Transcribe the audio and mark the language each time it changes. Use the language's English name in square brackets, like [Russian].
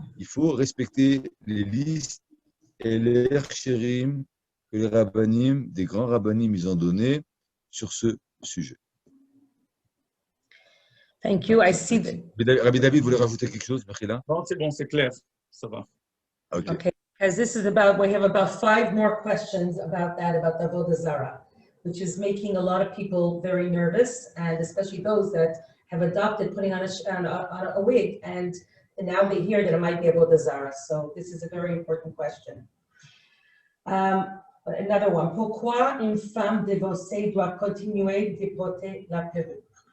[French] Il faut respecter les listes et les herchirim que les rabbanim, des grands rabbanim, ils ont donné sur ce sujet. [English] Thank you. I see that. [French] Rabbi David voulait rajouter quelque chose, Mechila? Non, c'est bon, c'est clair. Ça va. [English] Okay. Because this is we have about 5 more questions about the avodah zarah, which is making a lot of people very nervous, and especially those that have adopted putting on a wig, and now they hear that it might be avodah zarah. So this is a very important question. Another one. [French] Pourquoi une femme divorcée doit continuer de porter la perruque?